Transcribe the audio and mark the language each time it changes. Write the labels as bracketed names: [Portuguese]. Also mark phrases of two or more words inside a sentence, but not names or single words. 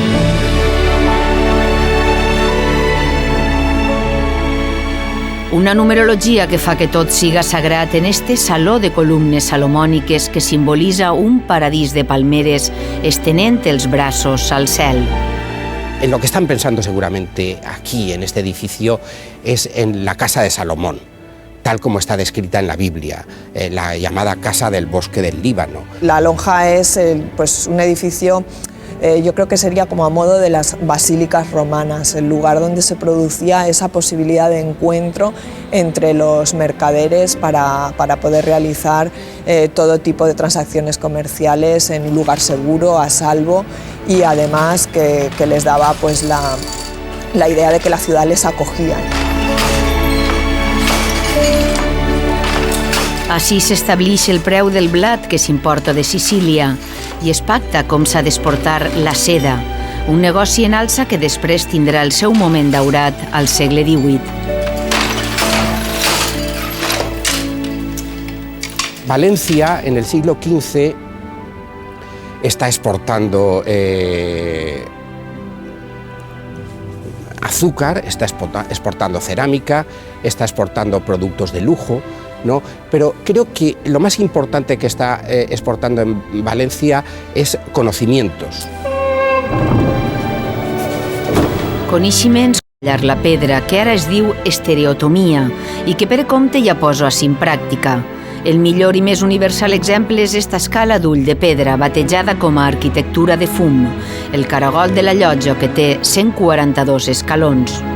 [Catalan] Una numerologia que fa que tot siga sagrat en este saló de columnes salomòniques que simbolitza un paradís de palmeres estenent els braços al cel. [Spanish] En lo que están pensando seguramente aquí, en este edificio, es en la casa de Salomón, tal como está descrita en la Biblia, la llamada Casa del Bosque del Líbano. La lonja es un edificio, yo creo que sería como a modo de las basílicas romanas, el lugar donde se producía esa posibilidad de encuentro entre los mercaderes para poder realizar todo tipo de transacciones comerciales en un lugar seguro, a salvo, y además que les daba pues la idea de que la ciudad les acogía. [Catalan] Així s'estableix el preu del blat que s'importa de Sicília i es pacta com s'ha d'exportar la seda, un negoci en alça que després tindrà el seu moment daurat al segle XVIII. [Spanish] Valencia en el siglo XV está exportando azúcar, está exportando cerámica, está exportando productos de lujo, ¿no? Pero creo que lo más importante que está exportando en Valencia es conocimientos. [Catalan] Coneixements collar la pedra, que ara es diu estereotomia i que Pere Comte ja posa així en pràctica. El millor i més universal exemple és esta escala d'ull de pedra, batejada com a arquitectura de fum, el caragol de la llotja, que té 142 escalons.